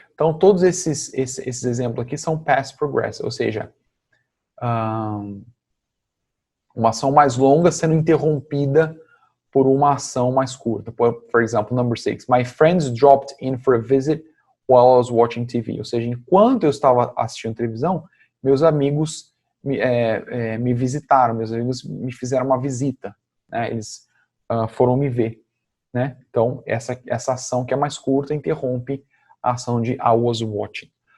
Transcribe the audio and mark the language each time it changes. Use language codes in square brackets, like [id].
[pt] Então, todos esses exemplos aqui são past progressive, ou seja, uma ação mais longa sendo interrompida por uma ação mais curta. [en] For example, number 6, my friends dropped in for a visit while I was watching TV. [pt] Ou seja, enquanto eu estava assistindo televisão, meus amigos me visitaram, meus amigos me fizeram uma visita, né? Eles foram me ver, né? Então, essa ação que é mais curta interrompe a ação de [en] I was watching.